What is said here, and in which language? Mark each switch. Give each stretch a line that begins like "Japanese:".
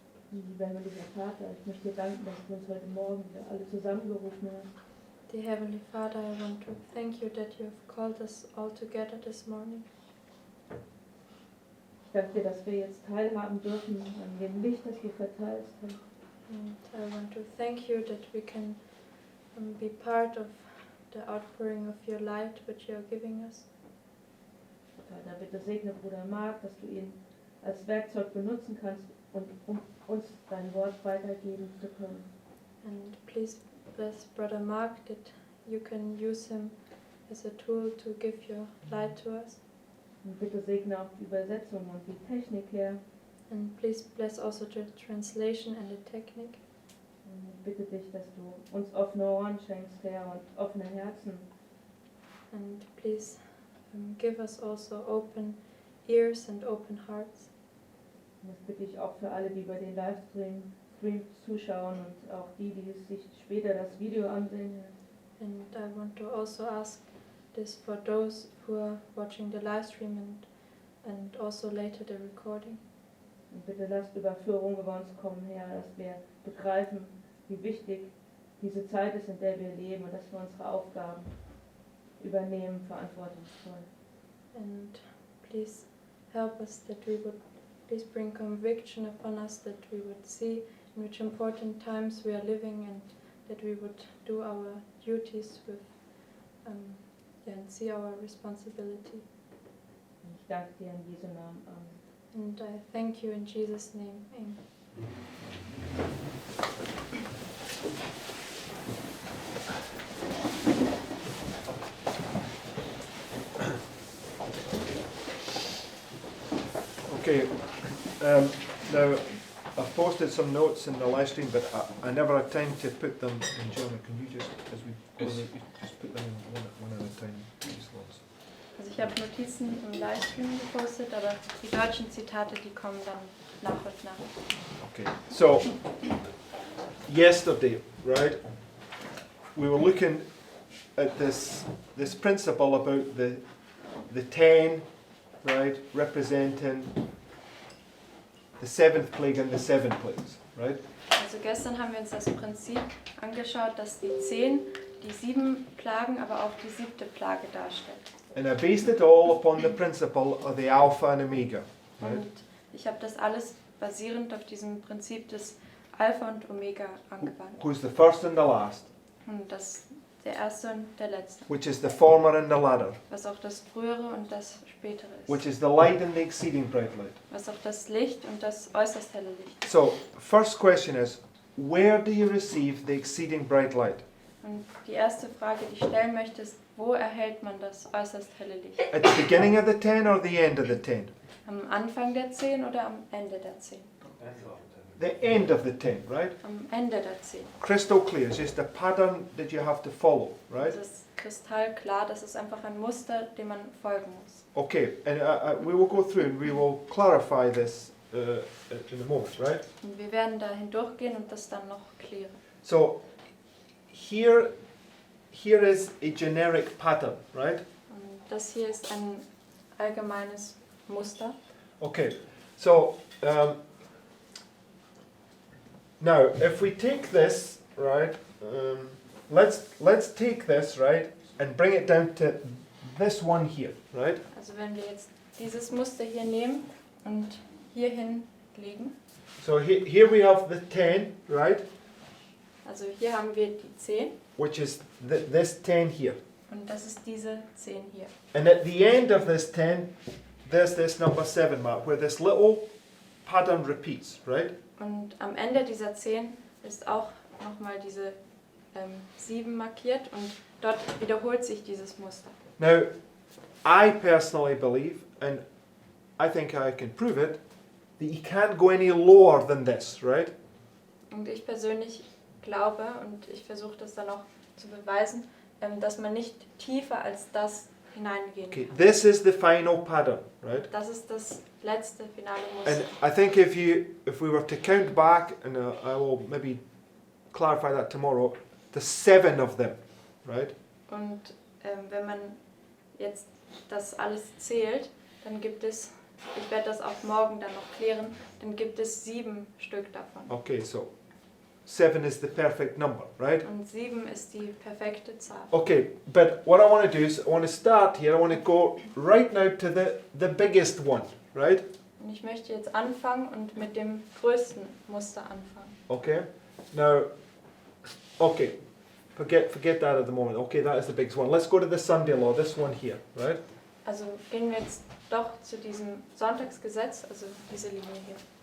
German: Lieber himmlischer Vater, ich möchte dir danken, dass du uns heute Morgen wieder alle zusammengerufen hast.
English: Dear Heavenly Father, I want to thank you that you have called us all together this morning.
German: Ich danke dir, dass wir jetzt teilhaben dürfen an dem Licht, das du verteilst.
English: And I want to thank you that we can be part of the outpouring of your light which you are giving us.
German: Vater, bitte segne Bruder Mark, dass du ihn als Werkzeug benutzen kannst, und um uns dein Wort weitergeben zu können.
English: And please bless Brother Mark that you can use him as a tool to give your light to us.
German: Und bitte segne auch die Übersetzung und die Technik, Herr.
English: And please bless also the translation and the technique.
German: Und ich bitte dich, dass du uns offene Ohren schenkst, Herr, und offene Herzen.
English: And please give us also open ears and open hearts.
German: Und das bitte ich auch für alle, die bei den Livestream zuschauen und auch die, die sich später das Video ansehen.
English: And I want to also ask this for those who are watching the live stream and also later the recording.
German: Und bitte lasst Überführung über uns kommen, Herr, dass wir begreifen, wie wichtig diese Zeit ist, in der wir leben, und dass wir unsere Aufgaben übernehmen, verantwortungsvoll.
English: And please help us that we would, please bring conviction upon us that we would see in which important times we are living and that we would do our duties with, and see our responsibility.
German: Und ich danke dir in Jesu Namen. Amen.
English: And I thank you in Jesus' name. Amen. Okay, now I've posted some notes in the live stream, but I never had time to put them in. Jonah, can you just, as we go, just put them in one at a time, these ones?
German: Also ich habe Notizen im Livestream gepostet, aber die deutschen Zitate, die kommen dann nach und nach.
English: Okay, so yesterday, right, we were looking at this principle about the 10, right, representing the seventh plague and the seven plagues, right?
German: Also gestern haben wir uns das Prinzip angeschaut, dass die 10 die 7 Plagen, aber auch die 7. Plage darstellt.
English: And I based it all upon the principle of the Alpha and Omega, right?
German: Und ich habe das alles basierend auf diesem Prinzip des Alpha und Omega angewandt.
English: Who's the first and the last,
German: Und das der erste und der letzte.
English: which is the former and the latter,
German: Was auch das frühere und das spätere
English: which
German: ist.
English: is the light and the exceeding bright light.
German: Was auch das Licht und das äußerst helle Licht.
English: So, first question is, where do you receive the exceeding bright light?
German: Und die erste Frage, die ich stellen möchte, ist, wo erhält man das äußerst helle Licht?
English: At the beginning of the 10 or the end of the 10?
German: Am Anfang der 10 oder am Ende der 10?
English: The end of the 10, right?
German: Am Ende der 10.
English: Crystal clear, it's just a pattern that you have to follow, right?
German: Das ist kristallklar, das ist einfach ein Muster, dem man folgen muss.
English: Okay, and we will go through and we will clarify this in a moment, right?
German: Und wir werden da hindurchgehen und das dann noch klären.
English: So, here is a generic pattern, right?
German: Und das hier ist ein allgemeines Muster.
English: Okay, so now if we take this, right, let's take this, right, and bring it down to this one here, right?
German: Also wenn wir jetzt dieses Muster hier nehmen und hier hinlegen,
English: So here we have the 10, right,
German: also hier haben wir die 10
English: which is this 10 here.
German: und das ist diese 10 hier.
English: And at the end of this 10, there's this number 7 mark, where this little pattern repeats, right?
German: Und am Ende dieser 10 ist auch nochmal diese 7 markiert und dort wiederholt sich dieses Muster.
English: Now, I personally believe, and I think I can prove it, that you can't go any lower than this, right?
German: Und ich persönlich glaube, und ich versuche das dann auch zu beweisen, dass man nicht tiefer als das hineingehen
English: Okay,
German: kann.
English: this is the final pattern, right?
German: Das ist das letzte finale
English: And
German: Muster.
English: I think if we were to count back, and I will maybe clarify that tomorrow, there's 7 of them, right?
German: Und wenn man jetzt das alles zählt, dann gibt es, ich werde das auch morgen dann noch klären, dann gibt es 7 Stück davon.
English: Okay, so 7 is the perfect number, right?
German: Und 7 ist die perfekte Zahl.
English: Okay, but what I want to do is I want to start here. I want to go right now to the biggest one, right?
German: Und ich möchte jetzt anfangen und mit dem größten Muster anfangen.
English: Okay. Now, okay, forget that at the moment. Okay, that is the biggest one. Let's go to the Sunday law. This one here, right?
German: Also gehen wir jetzt doch zu diesem Sonntagsgesetz, also diese Linie hier.